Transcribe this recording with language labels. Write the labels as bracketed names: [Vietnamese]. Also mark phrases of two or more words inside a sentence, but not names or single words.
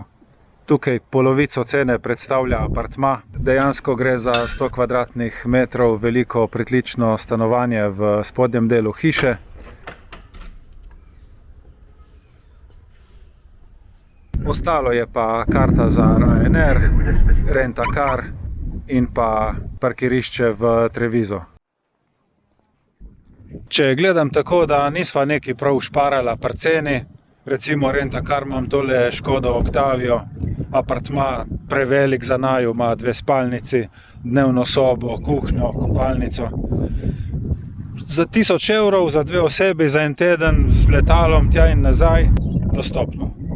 [Slovenian] Tukaj polovico cene predstavlja apartma. Dejansko gre za 100 kvadratnih metrov veliko pritlično stanovanje v spodnjem delu hiše. Ostalo je pa karta za Ryanair, rent-a-car in pa parkirišče v Treviso. Če gledam tako, da nisva neki prav šparala pri ceni, recimo rent-a-car imam tole Škodo Octavio, apartma prevelik za naju, ima 2 spalnici, dnevno sobo, kuhnjo, kopalnico. Za 1000 € za 2 osebi za en teden z letalom tja in nazaj, dostopno.